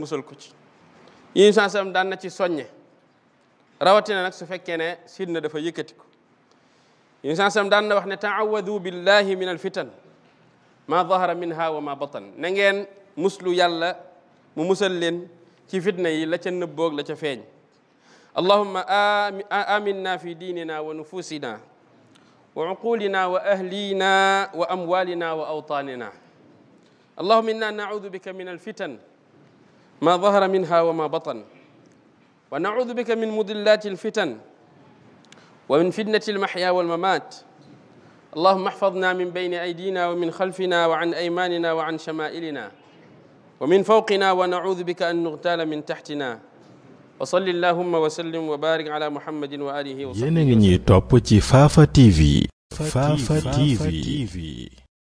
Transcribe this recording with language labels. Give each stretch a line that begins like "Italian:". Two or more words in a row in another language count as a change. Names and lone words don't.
Wolof: musal ko ci yi sansam daan na ci soññe rawatina nag su fekkee ne fitna dafa yëkkati ko yi sansam daan na wax ne
Arabic: تعوذوا بالله من الفتن ما ظهر منها وما بطن
Wolof: na ngeen muslu yàlla mu musal leen ci fitna yi la ca nëbboog la ca feeñ
Arabic: اللهم آمنا في ديننا ونفوسنا وعقولنا وأهلنا وأموالنا وأوطاننا اللهم إنا نعوذ بك من الفتن ما ظهر منها وما بطن ونعوذ بك من مضلات الفتن ومن فتنة المحيا والممات اللهم احفظنا من بين أيدينا ومن خلفنا وعن أيماننا وعن شمائلنا ومن فوقنا ونعوذ بك أن نغتال من تحتنا وصل اللهم وسلم وبارك على محمد وآله وصحبه.
Wolof: Yéen a ngi ñuy topp ci Fafa TV. Fafa TV.